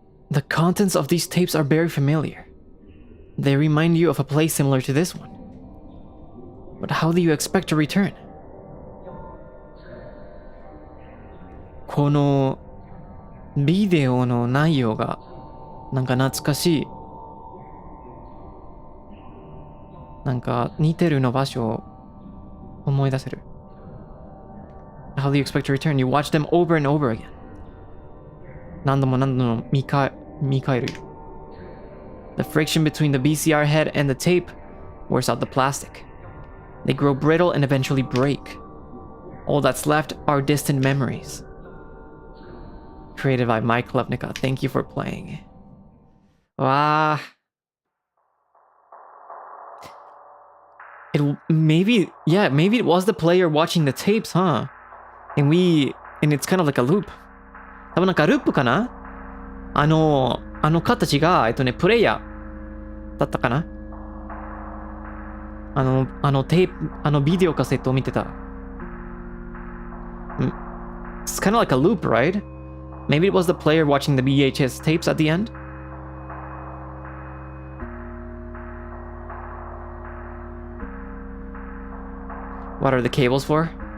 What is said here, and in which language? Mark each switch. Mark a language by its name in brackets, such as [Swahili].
[English] The contents of these tapes are very familiar. They remind you of a place similar to this one. But how do you expect to return? [Japanese] このビデオの内容がなんか懐かしい。なんか似てるの場所を思い出せる。 [English] How do you expect to return? You watch them over and over again. [Japanese] 何度も何度も見返る。 [English] The friction between the VCR head and the tape wears out the plastic. They grow brittle and eventually break. All that's left are distant memories. Created by Mike Levnica. Thank you for playing. Wow. Maybe it was the player watching the tapes, huh? And it's kind of like a loop. [Japanese] 多分なんかループかな？あの形が、プレイヤーだったかな？テープ、ビデオカセットを見てた。 [English] It's kind of like a loop, right? Maybe it was the player watching the VHS tapes at the end? What are the cables for?